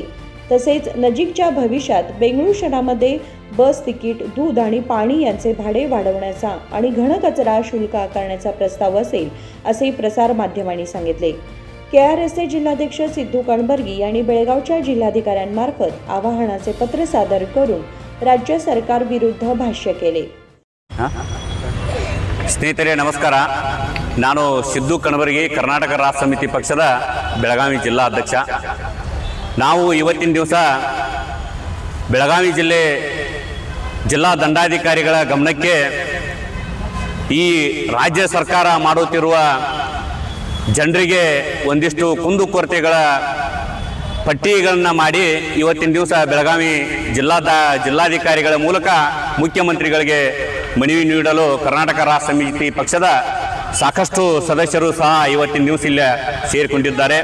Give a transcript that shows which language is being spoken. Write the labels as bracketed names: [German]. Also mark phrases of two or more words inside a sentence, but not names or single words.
[Marathi] तसेच नजीकच्या भविष्यात बेंगळूरू शहरामध्ये बस तिकीट, दूध आणि पाणी यांचे भाडे वाढवण्याचा आणि घनकचरा शुल्क आकारण्याचा प्रस्ताव असेल असे प्रसार माध्यमांनी सांगितले। केआरएसचे जिल्हाध्यक्ष सिद्धू कणबर्गी यांनी बेळगावच्या जिल्हाधिकाऱ्यांमार्फत आवाहनाचे पत्र सादर करून राज्य सरकार विरुद्ध भाष्य केले। [Kannada] ಸ್ನೇಹಿತರೆ ನಮಸ್ಕಾರ, ನಾನು ಸಿದ್ದು ಕಣಬರ್ಗಿ, ಕರ್ನಾಟಕ ರಾಷ್ಟ್ರ ಸಮಿತಿ ಪಕ್ಷದ ಬೆಳಗಾವಿ ಜಿಲ್ಲಾ ಅಧ್ಯಕ್ಷ। ನಾವು ಇವತ್ತಿನ ದಿವಸ ಬೆಳಗಾವಿ ಜಿಲ್ಲೆ ಜಿಲ್ಲಾ ದಂಡಾಧಿಕಾರಿಗಳ ಗಮನಕ್ಕೆ ಈ ರಾಜ್ಯ ಸರ್ಕಾರ ಮಾಡುತ್ತಿರುವ ಜನರಿಗೆ ಒಂದಿಷ್ಟು ಕುಂದುಕೊರತೆಗಳ ಪಟ್ಟಿಗಳನ್ನು ಮಾಡಿ ಇವತ್ತಿನ ದಿವಸ ಬೆಳಗಾವಿ ಜಿಲ್ಲಾಧಿಕಾರಿಗಳ ಮೂಲಕ ಮುಖ್ಯಮಂತ್ರಿಗಳಿಗೆ ಮನವಿ ನೀಡಲು ಕರ್ನಾಟಕ ರಾಷ್ಟ್ರ ಸಮಿತಿ ಪಕ್ಷದ ಸಾಕಷ್ಟು ಸದಸ್ಯರು ಸಹ ಇವತ್ತಿನ ದಿವಸ ಇಲ್ಲಿ ಸೇರಿಕೊಂಡಿದ್ದಾರೆ।